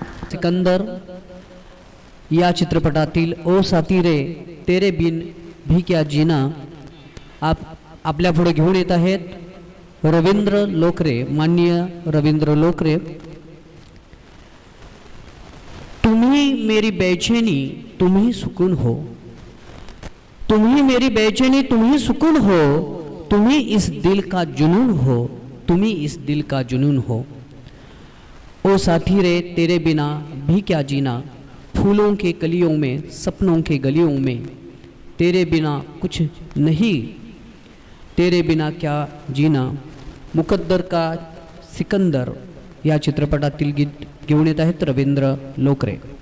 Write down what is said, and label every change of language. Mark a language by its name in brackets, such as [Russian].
[Marathi] सिकंदर या चित्रपटातील [Hindi] ओ साथी रे तेरे बिन भी क्या जीना [Marathi] आपल्या पुढे घेऊन येत आहेत रवींद्र लोकरे, माननीय रवींद्र लोकरे. [Hindi] तुम्ही मेरी बेचैनी तुम्ही सुकून हो, तुम्ही मेरी बेचैनी तुम्ही सुकून हो, तुम्ही इस दिल का जुनून हो, तुम्ही इस दिल का जुनून हो. ओ साथी रे तेरे बिना भी क्या जीना, फूलों के कलियों में सपनों के गलियों में, तेरे बिना कुछ नहीं, तेरे बिना क्या जीना. [Marathi] मुकद्दर का सिकंदर या चित्रपटातील गीत घेऊन येत आहेत रवींद्र लोकरे.